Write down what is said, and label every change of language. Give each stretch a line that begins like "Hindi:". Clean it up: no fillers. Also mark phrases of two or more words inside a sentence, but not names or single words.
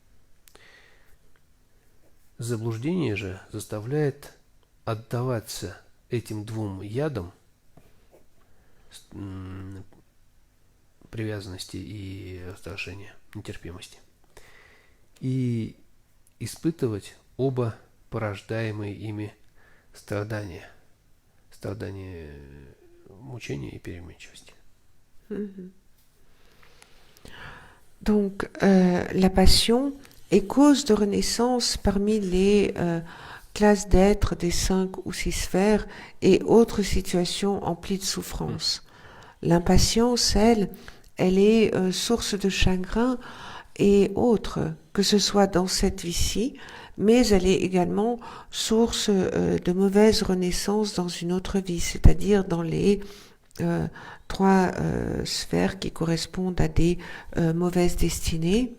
Russian: Заблуждение же заставляет отдаваться этим 2 ядам привязанности и раздражения, нетерпимости, и испытывать оба порождаемые ими страдания, мучения и переменчивости.
French: Donc, la passion est cause de renaissance parmi les classes d'êtres des 5 ou 6 sphères et autres situations emplies de souffrance. L'impatience, elle est source de chagrin et autres, que ce soit dans cette vie-ci, mais elle est également source de mauvaise renaissance dans une autre vie, c'est-à-dire dans les 3 sphères qui correspondent à des mauvaises destinées.